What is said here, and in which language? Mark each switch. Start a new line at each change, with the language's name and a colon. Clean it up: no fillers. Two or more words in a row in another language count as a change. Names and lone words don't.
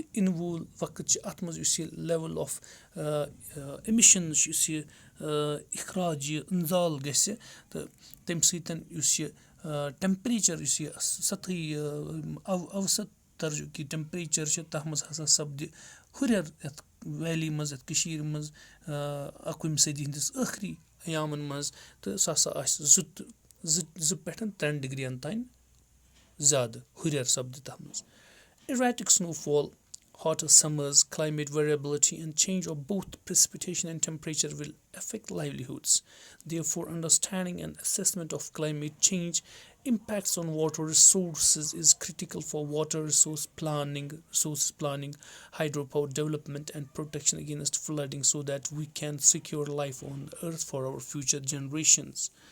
Kashmiri: یِنہٕ وول وقت چھُ اَتھ منٛز یُس یہِ
English: level of emissions
Kashmiri: چھُ یُس یہِ اِخراج یہِ اِنزال گژھِ تہٕ تَمہِ سۭتۍ یُس یہِ ٹیمپریچر یُس یہِ سطحی اوسط درجُک یہِ ٹیمپریچر چھُ تَتھ منٛز ہسا سپدِ ہُریر یَتھ ویلی منٛز یَتھ کٔشیٖر منٛز 21 صٔدی ہِنٛدِس ٲخری اَیامَن منٛز تہٕ سُہ ہسا آسہِ 2 پٮ۪ٹھ 3 ڈگرین تانۍ زیادٕ ہُریر سپدِ تَتھ منٛز.
English: Erratic snowfall, hotter summers, climate variability, and change of both precipitation and temperature will affect livelihoods. Therefore, understanding and assessment of climate change impacts on water resources is critical for water resources planning, hydropower development, and protection against flooding so that we can secure life on the earth for our future generations.